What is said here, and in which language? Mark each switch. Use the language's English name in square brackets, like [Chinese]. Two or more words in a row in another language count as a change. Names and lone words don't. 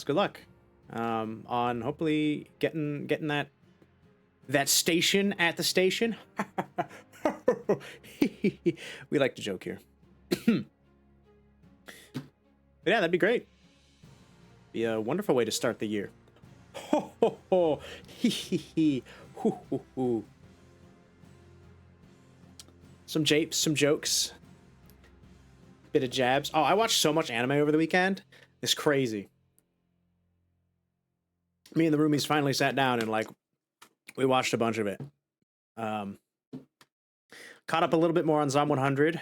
[English] Good luck on hopefully getting that station at the station. We like to joke here. But yeah, that'd be great. Be a wonderful way to start the year. Ho ho ho. Hee hee hee. Hoo hoo hoo. Some japes, some jokes. Bit of jabs. Oh, I watched so much anime over the weekend. It's crazy. Me and the roomies finally sat down and we watched a bunch of it. Caught up a little bit more on Zom 100.